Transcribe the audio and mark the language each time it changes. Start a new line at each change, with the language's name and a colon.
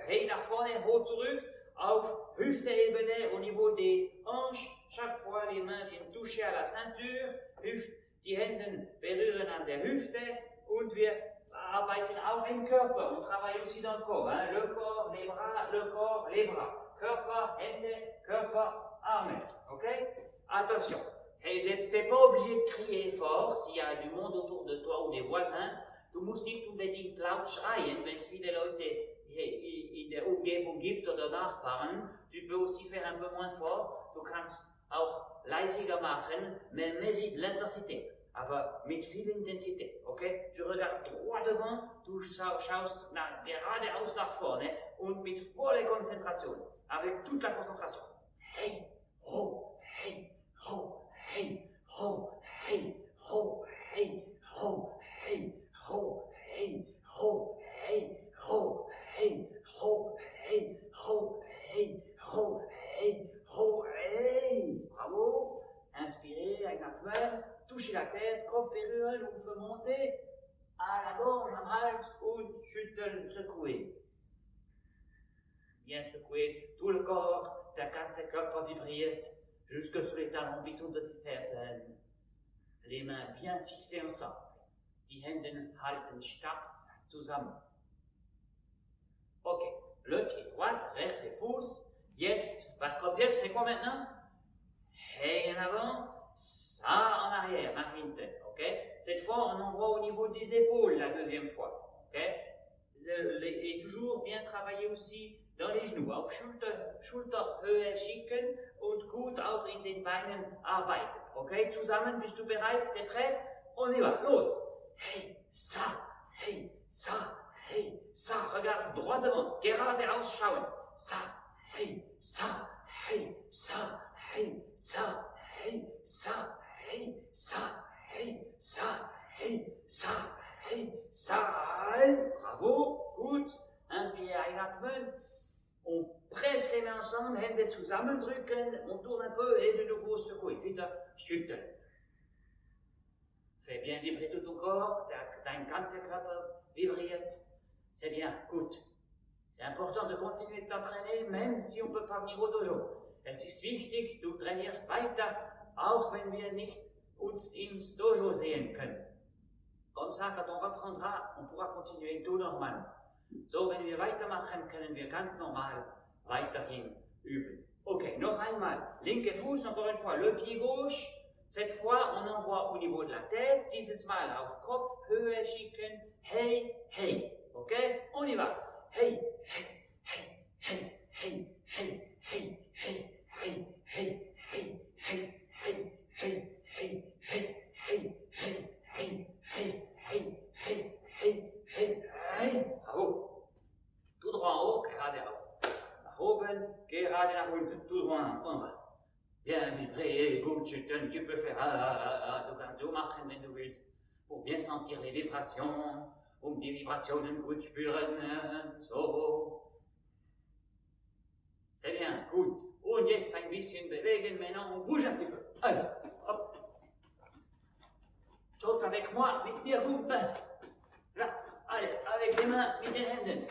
German: Hey nach vorne, hoch zurück, auf Hüfte-Ebene,
French: au niveau des hanches. Chaque fois, les mains viennent toucher à la ceinture.
German: Die Hände berühren an der Hüfte. Und wir arbeiten auch im Körper.
French: On travaille aussi dans le corps. Hein? Le corps, les bras, le corps, les bras.
German: Körper, Hände, Körper, Arme.
French: Ok? Attention. Hey, t'es pas obligé de crier fort s'il y a du monde autour de toi ou des voisins.
German: Du musst nicht unbedingt laut schreien, wenn es viele Leute in der Umgebung gibt oder Nachbarn.
French: Tu peux aussi faire un peu moins fort.
German: Du kannst auch leisiger machen,
French: mais de l'intensité.
German: Aber mit viel Intensität, okay?
French: Tu regardes droit devant,
German: du schaust geradeaus nach vorne und mit voller Konzentration,
French: avec toute la concentration. Hey, ho, hey, ho, hey, ho, hey, ho, hey, ho, hey, ho, hey, ho, hey, ho, hey, ho, hey, ho, hey, ho, hey, ho, hey. Bravo. Inspirez,
German: einatmen,
French: touchez la tête,
German: Kopf berühren und für
French: monter à la gorge,
German: am Hals und schütteln,
French: secouer. Bien secouer, tout le corps,
German: der ganze Körper vibriert
French: jusque sous les talons
German: bis unter die Fersen.
French: Les mains bien fixées ensemble.
German: Die Hände halten stark zusammen. Ok,
French: le pied droit,
German: rechte Fuß. Jetzt, was kommt jetzt?
French: C'est quoi maintenant? Hey en avant, ça en arrière,
German: nach hinten,
French: ok? Cette fois, on envoie au niveau des épaules la deuxième fois, ok? Et toujours bien travailler aussi dans les genoux,
German: auf Schulterhöhe schicken und gut auch in den Beinen arbeiten, ok? Zusammen, bist du bereit?
French: T'es prêt? On y va, los! Hey, ça, hey, ça, hey, ça, regarde droit devant,
German: geradeaus schauen,
French: ça, hey, ça, hey, ça, hey, ça, hey, ça, hey, ça, hey, ça, hey, ça, hey, ça, hey.
German: Bravo, gut.
French: Inspire,
German: einatmen.
French: On presse les mains ensemble,
German: Hände zusammendrücken,
French: on tourne un peu et de nouveau secouer.
German: Wieder schütteln.
French: Fais bien vibrer tout ton corps,
German: dein ganzer Körper vibriert.
French: C'est bien, gut. C'est important de continuer de t'entraîner, même si on ne peut pas venir au dojo.
German: Es ist wichtig, du trainierst weiter, auch wenn wir nicht uns ins Dojo sehen können.
French: Comme ça, quand on reprendra, on pourra continuer tout normal.
German: So, wenn wir weitermachen, können wir ganz normal weiterhin üben. Ok, noch einmal. Linke Fuß,
French: encore une fois, le pied gauche. Cette fois, on envoie au niveau de la tête,
German: dieses Mal auf Kopf, Höhe schicken.
French: Hey, hey. Ok, on y va. Hey, hey, hey, hey, hey, hey, hey, hey. Hey, hey, hey, hey, hey, hey, hey, hey, hey, hey, hey, hey, hey, hey, hey, hey, hey. Bravo. Tout droit en haut,
German: geradeaus. Nach oben, gerade nach unten.
French: Tout droit en bas. Bien vibrer,
German: gut schütteln.
French: Tu peux faire
German: du kannst so machen, wenn du willst,
French: pour bien sentir les vibrations,
German: die Vibrationen gut spüren. So.
French: C'est bien, gut.
German: Und jetzt ein bisschen bewegen,
French: maintenant on bouge un petit peu. Allez, hop. Saute avec moi,
German: mit mir gut.
French: Là, allez, avec les mains,
German: mit den Händen.